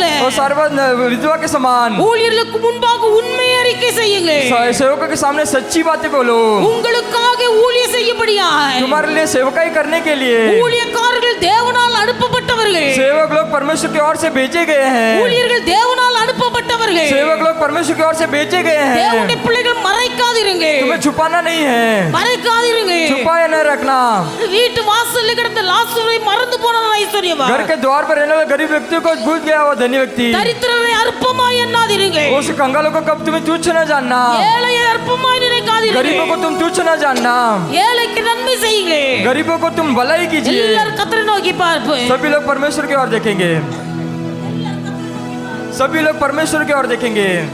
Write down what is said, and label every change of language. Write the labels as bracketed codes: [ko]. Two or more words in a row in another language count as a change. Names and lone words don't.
[hi] वो सर्वत विधवा के समान [ta] ஊழியர்களுக்கு முன்பாக உண்மை அறிக்கை செய்யுங்கள். [hi] सेवकों के सामने सच्ची बातें बोलो। [ta] உங்களுக்காக ஊழிய செய்யபடியாய் [hi] तुम्हारे लिए सेवकाई करने के लिए [ta] ஊழியக்காரர்கள் தேவனால் அனுப்பப்பட்டவர்கள். [hi] सेवक लोग परमेश्वर की ओर से भेजे गए हैं। [ta] ஊழியர்கள் தேவனால் அனுப்பப்பட்டவர்கள். [hi] सेवक लोग परमेश्वर की ओर से भेजे गए हैं। [ta] தேவனுடைய பிள்ளைகள் மறைக்காதீருங்க. [hi] तुम्हें छुपाना नहीं है, [ta] மறைக்காதீருங்க. [hi] छुपाए न रखना। [ta] வீட்டு வாசல்ல கிடந்த லாசரை மறந்து போனவன் ஐஸ்வர்யவான். [hi] घर के द्वार पर रहने वाले गरीब व्यक्ति को भूल गया वो धनी व्यक्ति। [ta] தரித்திரரை அற்பமாய் எண்ணாதீருங்க. [hi] उस कंगालों को कब तुम्हें तुच्छ न जानना, [ta] ஏழையை அற்பமாய் நினைக்காதீருங்க. [hi] गरीबों को तुम तुच्छ न जानना, [ta] ஏழைக்கு நன்மை செய்யுங்க. [hi] गरीबों को तुम भलाई कीजिए। [ta] எல்லாரும் கர்த்தரை நோக்கி பார்ப்போம். [hi] सभी लोग परमेश्वर की ओर देखेंगे, सभी लोग परमेश्वर की ओर देखेंगे।